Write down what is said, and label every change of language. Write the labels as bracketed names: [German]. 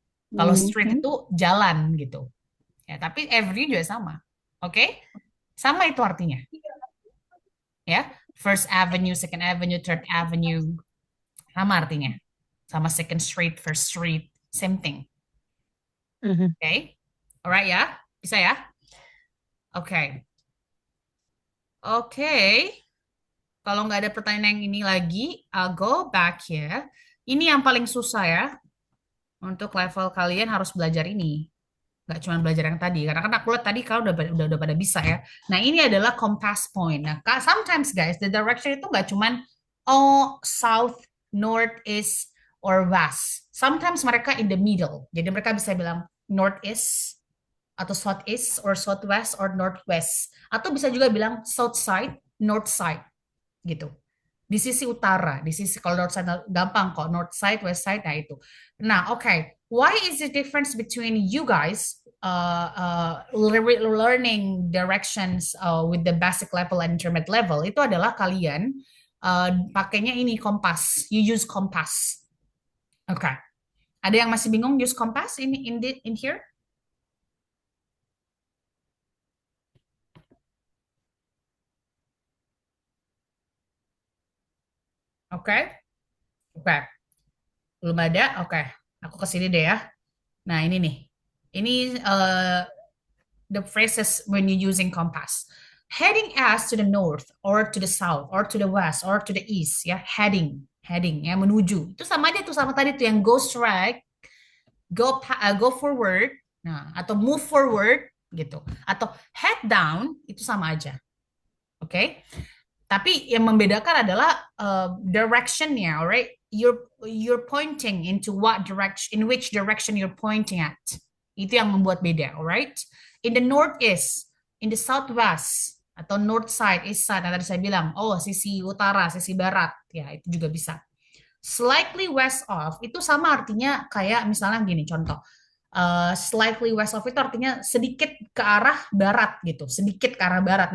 [Indonesian] Kalau street itu jalan gitu. Ya, tapi avenue juga sama. Oke? Sama itu artinya. Ya, First Avenue, Second Avenue, Third Avenue, sama artinya. [English] Sama Second Street, First Street, same thing. [Indonesian] Okay, alright ya, bisa ya? Oke, kalau nggak ada pertanyaan yang ini lagi, [English] I'll go back [Indonesian] ya. Ini yang paling susah ya. Untuk level kalian harus belajar ini. Nggak cuma belajar yang tadi, karena kan aku lihat tadi kalian udah pada bisa ya. Nah, ini adalah compass point. [English] Nah, sometimes guys, the direction [Indonesian] itu nggak cuma [English] south, north, east, or west. [Indonesian] Sometimes mereka [English] in the middle. [Indonesian] Jadi mereka bisa bilang northeast atau southeast or southwest or northwest. Atau bisa juga bilang south side, north side gitu. Di sisi utara, di sisi kalau north side gampang kok, [English] north side, west side, [Indonesian] nah itu. Nah, okay. [English] Why is the difference between you guys learning directions with the basic level and intermediate level? [Indonesian] Itu adalah kalian pakainya ini kompas. [English] You use kompas. [Indonesian] Okay. Ada yang masih bingung use kompas in here? Oke. Oke. Belum ada? Oke. Aku ke sini deh ya. Nah, ini nih. [English] Ini the phrases when you're using compass. Heading as to the north or to the south or to the west or to the east ya, heading [Indonesian] ya, menuju. Itu sama aja tuh sama tadi tuh yang [English] go straight, go forward, [Indonesian] nah atau [English] move forward [Indonesian] gitu. Atau head down itu sama aja. Oke? Tapi yang membedakan adalah directionnya, alright? [English] You're pointing into what direction, in which direction you're pointing at. [Indonesian] Itu yang membuat beda, alright? [English] In the northeast, in the southwest, [Indonesian] atau [English] north side, east side, [Indonesian] yang tadi saya bilang, oh sisi utara, sisi barat, ya itu juga bisa. [English] Slightly west of, [Indonesian] itu sama artinya kayak misalnya gini, contoh. [English] Slightly west of [Indonesian] itu artinya sedikit ke arah barat gitu, sedikit ke arah barat.